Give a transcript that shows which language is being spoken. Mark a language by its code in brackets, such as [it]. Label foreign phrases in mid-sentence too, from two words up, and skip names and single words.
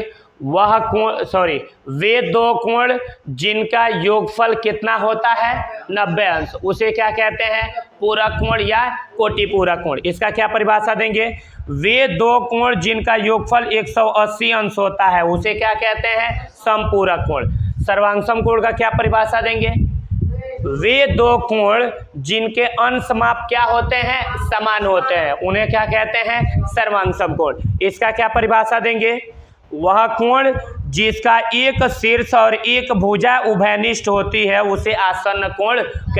[hi] वह कोण वे 2 कोण जिनका योगफल कितना होता है? 90 अंश, उसे क्या कहते हैं? पूरक कोण या कोटि पूरक कोण। इसका क्या परिभाषा देंगे? वे 2 कोण जिनका योगफल 180 अंश होता है उसे क्या कहते हैं? समपूरक कोण। सर्वांशम कोण का क्या परिभाषा देंगे? वे 2 कोण जिनके अंश माप क्या होते हैं? समान होते हैं, उन्हें क्या कहते हैं? सर्वांशम कोण। इसका क्या परिभाषा देंगे? वह कोण जिसका एक शीर्ष और एक भुजा उभयनिष्ठ होती है उसे आसन्न कोण कहते हैं।